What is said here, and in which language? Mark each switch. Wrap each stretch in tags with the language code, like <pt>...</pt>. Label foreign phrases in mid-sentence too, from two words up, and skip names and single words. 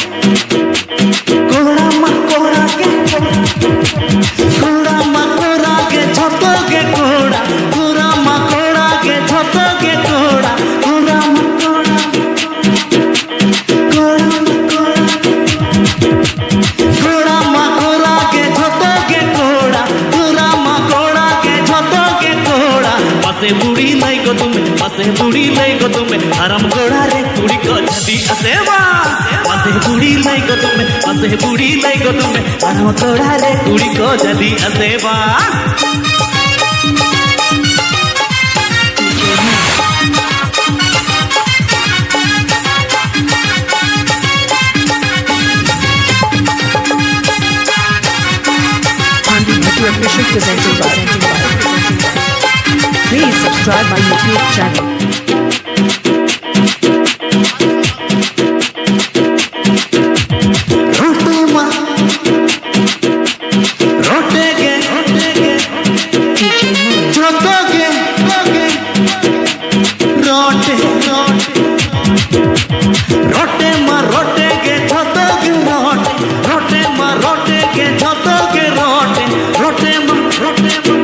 <sat>कोड़ा मा कोड़ा के कोड़ा मा कोड़ा के छोटोगे कोड़ा मा कोड़ा के छोटोगे कोड़ा मा कोड़ा कोड़ा मा कोड़ा के छोटोगे कोड़ा मा कोड़ा के छोटोगे कोड़ा मसे बुड़ी लाई को तुमे हरम कोड़ा रे कुड़ी को छदी असेवा मसे बुड़ी लाई को तुमे हरम कोड़ा रे कुड़ी को छदी असेवा</sat> <en>Andy official presented by. Please subscribe my YouTube channel.</en> <sat>रोटे के</sat> <en>DJ Moles.</en> <sat>छोटोगे रोटे मारोटे के छोटोगे रोटे मारोटे के छोटोगे रोटे मारोटे</sat>